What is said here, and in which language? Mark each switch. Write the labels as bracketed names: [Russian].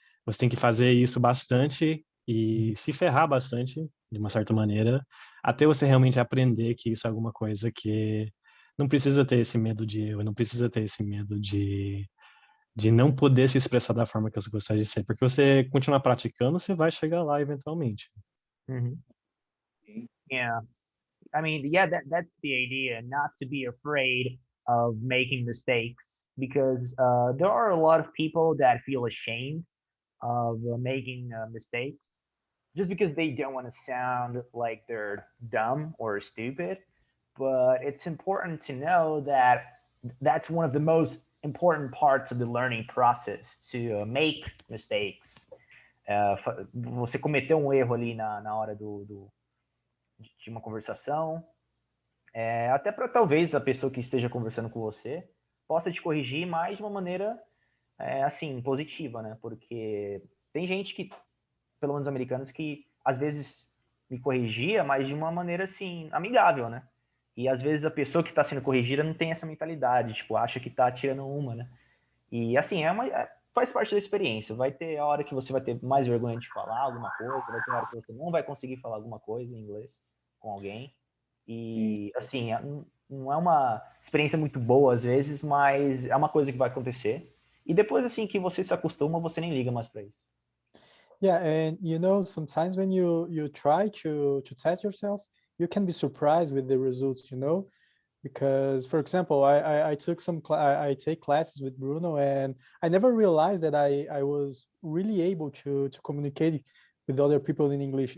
[Portuguese] Você tem que fazer isso bastante e se ferrar bastante, de uma certa maneira, até você realmente aprender que isso é alguma coisa que não precisa ter esse medo de erro, não precisa ter esse medo de não poder se expressar da forma que você gostaria de ser, porque você continuar praticando, você vai chegar lá eventualmente. [English] Mm-hmm. Yeah. I mean, yeah, that's the idea, not to be afraid of making mistakes, because there are a lot of people that feel ashamed of making mistakes just because they don't want to sound like they're dumb or stupid. But it's important to know that that's one of the most important parts of the learning process, to make mistakes. [Portuguese] Você cometeu um erro ali na hora de uma conversação, até para talvez a pessoa que esteja conversando com você possa te corrigir, mais de uma maneira assim, positiva, né? Porque tem gente que, pelo menos americanos, que às vezes me corrigia, mas de uma maneira assim, amigável, né? E às vezes a pessoa que está sendo corrigida não tem essa mentalidade, tipo, acha que tá tirando uma, né? E assim, faz parte da experiência. Vai ter a hora que você vai ter mais vergonha de falar alguma coisa, vai ter a hora que você não vai conseguir falar alguma coisa em inglês com alguém. E assim, não é uma experiência muito boa às vezes, mas é uma coisa que vai acontecer. E depois assim que você se acostuma, você nem liga mais para isso. [English] Yeah, and sometimes when you try to test yourself, you can be surprised with the results. because, for example, I took I take classes with Bruno, and I never realized that I was really able to communicate with other people in English.